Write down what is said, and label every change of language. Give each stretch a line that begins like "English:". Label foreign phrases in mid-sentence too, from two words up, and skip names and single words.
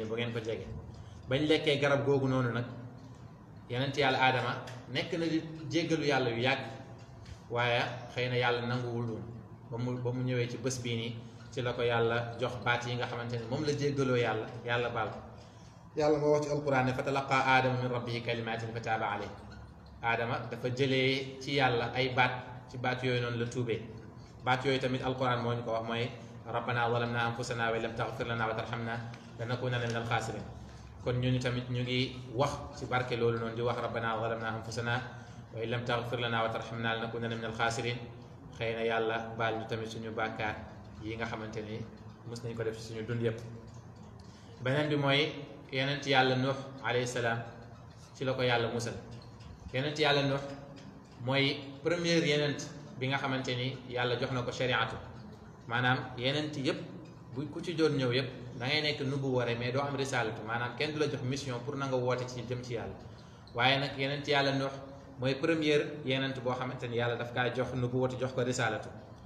Wolof: bu ngeen ko jege bañ lekkee garab googu noonu nag yeneen ci yàlla aadama nekk na di jéggalu yàlla yu yàgg waaye xëy na yàlla nanguwul woon ba mu ñëwee ci bés bii nii ci la ko yàlla jox baat yi nga xamante ne moom la jéggaloo yàlla baal ko yàlla moo wax ci alquran ne
Arabic: فتلقى آدم من ربه كلمات فتاب عليه
Wolof: aadama dafa jëlee ci yàlla ay baat ci baat yooyu noonu la tuubee baat yooyu tamit alquran moo ñu ko wax mooy
Arabic: ربنا ظلمنا أنفسنا ولم تغفر لنا وترحمنا لنكونن من الخاسرين
Wolof: kon ñun tamit ñu ngi wax ci barke loolu noonu di wax
Arabic: ربنا ظلمنا أنفسنا ولم تغفر لنا وترحمنا لنكونن من الخاسرين
Wolof: xëy na yàlla baal ñu tamit suñu bàkkaar yi nga xamante ni mos nañ ko def ci suñu dund yëpp beneen bi mooy yenent yàlla nuux
Arabic: عليه السلام
Wolof: ci la ko yàlla musal yenent yàlla nuux mooy première yenent bi nga xamante ni yàlla jox na ko shariatu maanaam yenent yëpp bu ku ci doon ñëw yëpp da ngay nekk nubu ware mais doo am risalatu maanaam kenn du la jox
French: mission pour
Wolof: na nga woote ci jëm ci yàlla waaye nag yenent yàlla nuux mooy première yenent boo xamante ni yàlla daf kaa jox nubu wati jox ko risalatu